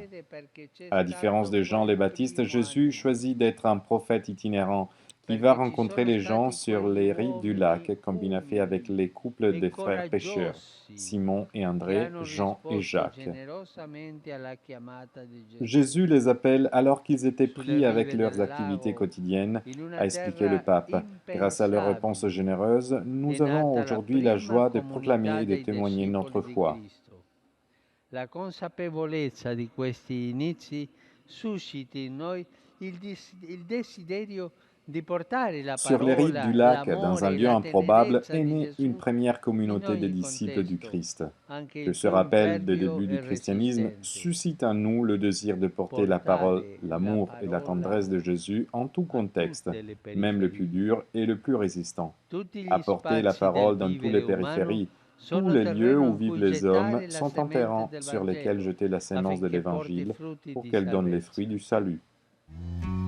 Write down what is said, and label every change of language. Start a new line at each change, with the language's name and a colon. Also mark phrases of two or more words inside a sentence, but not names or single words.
French: À la différence de Jean le Baptiste, Jésus choisit d'être un prophète itinérant qui va rencontrer les gens sur les rives du lac, comme il a fait avec les couples de frères pêcheurs, Simon et André, Jean et Jacques. Jésus les appelle alors qu'ils étaient pris avec leurs activités quotidiennes, a expliqué le pape. Grâce à leur réponse généreuse, nous avons aujourd'hui la joie de proclamer et de témoigner notre foi.
Italian: La consapevolezza di questi inizi suscita in noi il desiderio di portare la
French: Sur les rives
Italian: parola,
French: du lac,
Italian: l'amore
French: dans un
Italian: e
French: lieu
Italian: la
French: improbable,
Italian: tenerezza
French: est
Italian: di
French: née une
Italian: Gesù
French: première communauté
Italian: in
French: de
Italian: ogni
French: disciples du
Italian: contesto.
French: Christ.
Italian: Anche
French: Que
Italian: il
French: ce
Italian: più
French: rappel des
Italian: impervio
French: débuts du
Italian: e
French: christianisme
Italian: resistente.
French: suscite en nous le désir de porter la parole, l'amour et la tendresse de Jésus en tout contexte, même le plus dur et le plus résistant.
Italian: Tutti gli
French: Apporter la
Italian: spazi del
French: parole dans toutes les
Italian: vivere umano
French: périphéries, tous
Italian: sono
French: les lieux
Italian: terreno
French: où
Italian: in
French: vivent
Italian: cui
French: les hommes
Italian: gettare la
French: sont un
Italian: semente
French: terrain
Italian: del
French: sur lesquels
Italian: Vangelo,
French: jeter la sémence de
Italian: affinché porti
French: l'Évangile
Italian: frutti
French: pour
Italian: di
French: qu'elle donne les
Italian: salvezza.
French: fruits du salut.